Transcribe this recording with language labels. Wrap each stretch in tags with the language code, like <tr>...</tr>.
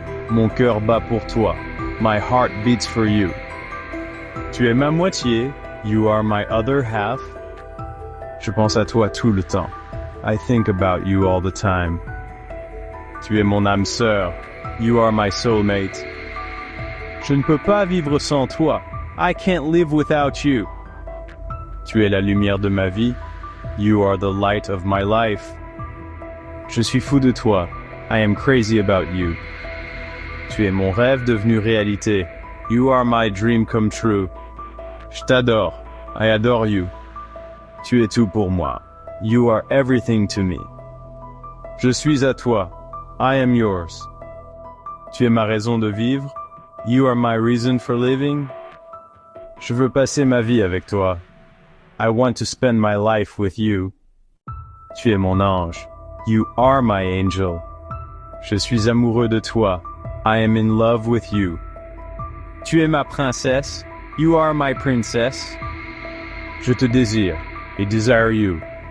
<fr>Mon cœur bat pour toi,</fr> <en>my heart beats for you.</en> <fr>Tu es ma moitié,</fr> <en>you are my other half.</en> <fr>Je pense à toi tout le temps.</fr> <en>I think about you all the time.</en> <fr>Tu es mon âme sœur.</fr> <en>You are my soulmate.</en> <fr>Je ne peux pas vivre sans toi.</fr> <en>I can't live without you.</en> <fr>Tu es la lumière de ma vie.</fr> <en>You are the light of my life.</en> <fr>Je suis fou de toi.</fr> <en>I am crazy about you.</en> <fr>Tu es mon rêve devenu réalité.</fr> <en>You are my dream come true.</en> <fr>Je t'adore.</fr> <en>I adore you.</en> <fr>Tu es tout pour moi.</fr> <en>You are everything to me.</en> <fr>Je suis à toi.</fr> <en>I am yours.</en> <fr>Tu es ma raison de vivre.</fr> <en>You are my reason for living.</en> <fr>Je veux passer ma vie avec toi.</fr> <en>I want to spend my life with you.</en> <fr>Tu es mon ange.</fr> <en>You are my angel.</en> <fr>Je suis amoureux de toi.</fr> <en>I am in love with you.</en> <fr>Tu es ma princesse.</fr> <en>You are my princess.</en> <fr>Je te désire.</fr> <en>I desire you.</en>